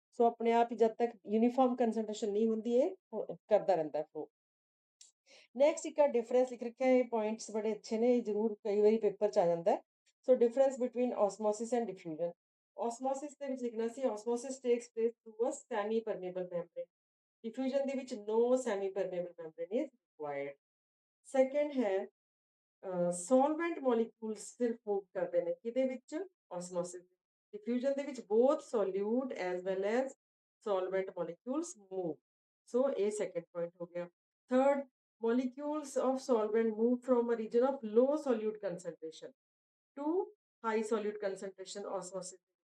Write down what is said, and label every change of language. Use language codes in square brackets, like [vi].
[pa] ਸੋ ਆਪਣੇ ਆਪ ਹੀ ਜਦ ਤੱਕ ਯੂਨੀਫਾਰਮ ਕੰਸੈਂਟ੍ਰੇਸ਼ਨ ਨਹੀਂ ਹੁੰਦੀ, ਇਹ ਕਰਦਾ ਰਹਿੰਦਾ ਫਲੋ। ਨੈਕਸਟ ਇੱਕ ਡਿਫਰੈਂਸ ਲਿਖ ਰੱਖਿਆ, ਇਹ ਪੁਆਇੰਟਸ ਬੜੇ ਅੱਛੇ ਨੇ, ਇਹ ਜ਼ਰੂਰ ਕਈ ਵਾਰੀ ਪੇਪਰ 'ਚ ਆ ਜਾਂਦਾ ਹੈ। [en] So difference between osmosis and diffusion. Osmosis [pa] ਦੇ ਵਿੱਚ ਲਿਖਣਾ ਸੀ [en] Osmosis takes place through a semi permeable membrane. Diffusion [pa] ਦੇ ਵਿੱਚ [en] no semi permeable membrane is required। [pa] Second ਹੈ ਸੋਲਵੈਂਟ ਮੋਲੀਕੂਲਸ ਸਿਰਫ ਮੂਵ ਕਰਦੇ ਨੇ, ਕਿਹਦੇ ਵਿੱਚ? ਓਸਮੋਸਿਸ। [en] diffusion [pa] ਦੇ ਵਿੱਚ [en] both solute as well as solvent molecules move। [pa] ਸੋ ਇਹ ਸੈਕੰਡ ਪੁਆਇੰਟ ਹੋ ਗਿਆ। [en] Third, molecules of solvent move from a region of low solute concentration to high solute concentration osmosis।